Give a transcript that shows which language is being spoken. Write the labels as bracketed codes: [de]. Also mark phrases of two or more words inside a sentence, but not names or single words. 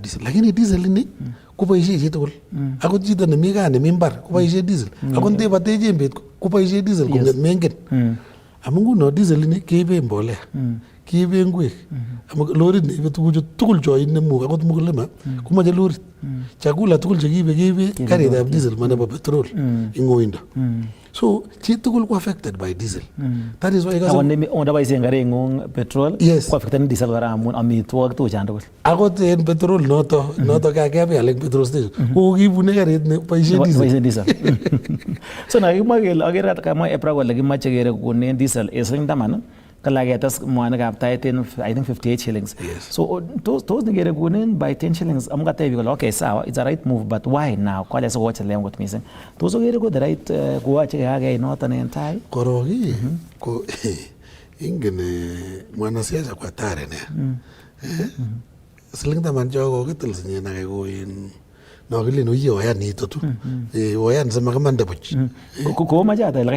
[kln] diesel lakini diesel ini koboisie chi tugul akot chito nemi gaa nemi mbar koboisie diesel akot ndebate jembet koboisie diesel konget mengen amu nguno diesel ini keibe mbolea keibe ngwek amu lorit neibe tuguchu tugul cho inemu akot mkulima komoche lorit chakula tugul chekiibe keibe karitab diesel ma nebo petrol ing oindo. [en] So [kln] chi tugul ko [en] affected by diesel. That is why [kln] ondaboisien karing'ung petrol ko [en] affected diesel [kln] kora amun amitwogik tuguchan tugul. Akot en petrol noto kakebial eng [en] petrol station [kln] ko kibune karit ne boisie diesel. So nakimwa kele akere kamwa EPRA kole kimoche kere kokonen diesel siling taman kala ketes mwanikab tait in [en] I think 58 shillings. [kln] So tos nikere kokonen [en] by 10 shillings [kln] amu katebi kole okay sawa [en] it's a right move but why now [kln] kwale sikochelewan kot missing. Tos okere ko [en] the right [kln] koyoche keyai noton en tai korok ko ingen mwanasiasa kwa tare ne siling taman cho kokitil sinyen ake ko in nokilin uye oyan nito tu oyan semakimande buch komoche ata ile